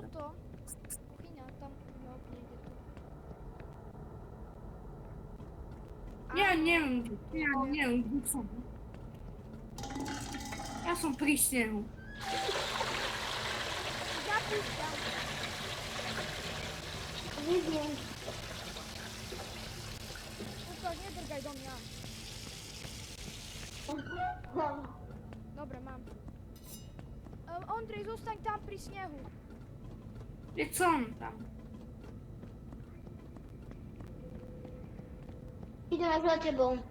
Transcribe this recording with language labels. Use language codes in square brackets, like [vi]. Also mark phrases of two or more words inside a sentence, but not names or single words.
[sk] toto? Kuchyňa, tam no, niekde tu. Ja neviem, kde som. Ja som pri snehu. Zapúšťam. [pl] Widzę. Łukasz, nie drgaj do mňa. [sk] Dobre, mám. Ondrej, zostaň tam pri snehu. Veď som tam. I ideme za tebou.